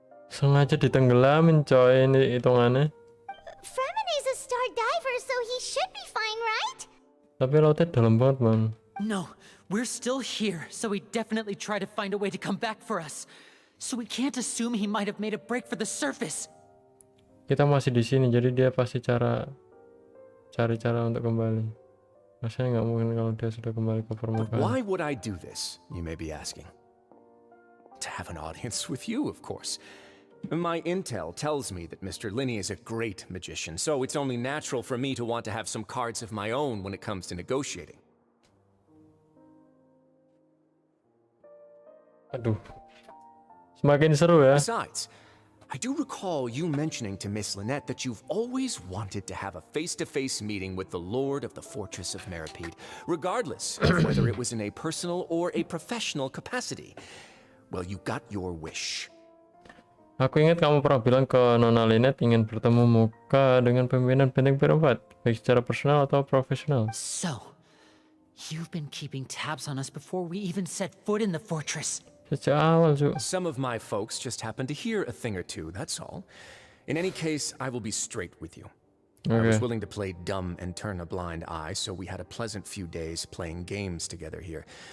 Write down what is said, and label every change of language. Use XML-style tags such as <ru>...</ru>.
<id>sengaja ditenggelamin coy ini hitungannya.</id> <en>Fremene's a star diver, so he should be fine, right?</en> <id>Tapi lautnya dalam banget, man.</id> <en>No, we're still here, so he definitely tried to find a way to come back for us. So we can't assume he might have made a break for the surface.</en> <id>Kita masih di sini, jadi dia pasti cari cara untuk kembali. Rasanya nggak mungkin kalau dia sudah kembali ke permukaan.</id> <en>Why would I do this, you may be asking? To have an audience with you, of course. My intel tells me that Mr. Linney is a great magician, so it's only natural for me to want to have some cards of my own when it comes to negotiating.</en> <id>Aduh, semakin seru ya.</id> <en>Besides, I do recall you mentioning to Miss Lynette that you've always wanted to have a face-to-face meeting with the Lord of the Fortress of Meripede, regardless of whether it was in a personal or a professional capacity. Well, you got your wish.</en> <id>Aku ingat kamu pernah bilang ke Nona Lynette ingin bertemu muka dengan pimpinan benteng berempat, baik secara personal atau profesional.</id> <en>So, you've been keeping tabs on us before we even set foot in the fortress.</en> <id>Sejak awal, Su.</id> <en>Some of my folks just happened to hear a thing or two, that's all. In any case, I will be straight with you. I was willing to play dumb and turn a blind eye, so we had a pleasant few days playing games together here.</en>